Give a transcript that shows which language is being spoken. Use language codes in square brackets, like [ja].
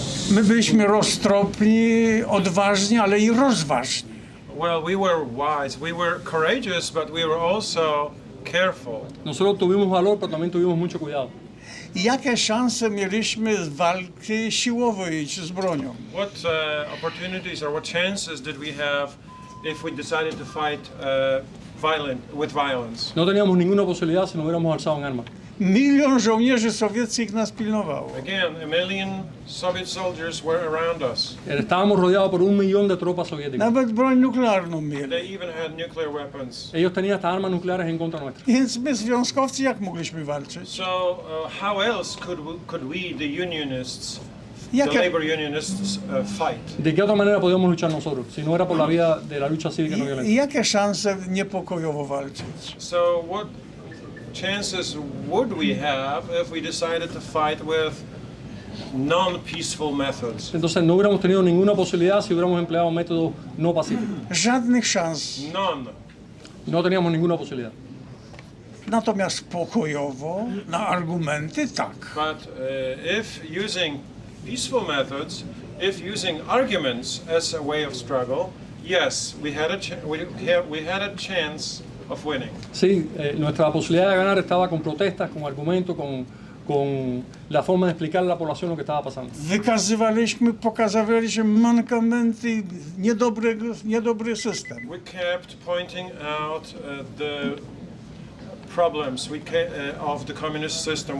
[pl] My byliśmy roztropni, odważni, ale i rozważni. [en] Well, we were wise, we were courageous, but we were also careful. [es] Nosotros tuvimos valor, pero también tuvimos mucho cuidado. [pl] I jakie szanse mieliśmy z walki siłowej czy z bronią? [en] What opportunities or what chances did we have if we decided to fight with violence? [es] No teníamos ninguna posibilidad si nos hubiéramos alzado en armas. [pl] 1 milion żołnierzy sowieckich nas pilnowało. [en] Again, 1 million Soviet soldiers were around us. [es] Estábamos rodeados por 1 millón de tropas soviéticas. [pl] Nawet broń nuklearną mieli. [en] They even had nuclear weapons. [es] Ellos tenían hasta armas nucleares en contra nuestra. [pl] Więc my związkowcy jak mogliśmy walczyć? [en] So how else could we, the unionists, the labor unionists, fight? [es] ¿De qué otra manera podíamos luchar nosotros si no era por la vía de la lucha cívica no violenta? [pl] I jakie szanse niepokojowo walczyć? [en] So what chances would we have if we decided to fight with non-peaceful methods? [es] Entonces no hubiéramos tenido ninguna posibilidad si hubiéramos empleado métodos no pacíficos. [pl] Żadnych szans. [en] None. [es] No teníamos ninguna posibilidad. [pl] Natomiast pokojowo, na argumenty tak. [en] But if using peaceful methods, if using arguments as a way of struggle, yes, we had a chance of winning. [es] Sí, nuestra posibilidad de ganar estaba con protestas, con argumentos, con la forma de explicar a la población lo que estaba pasando. [pl] Pokazywaliśmy mankamenty, niedobry system. [en] We kept pointing out the problems of the communist system.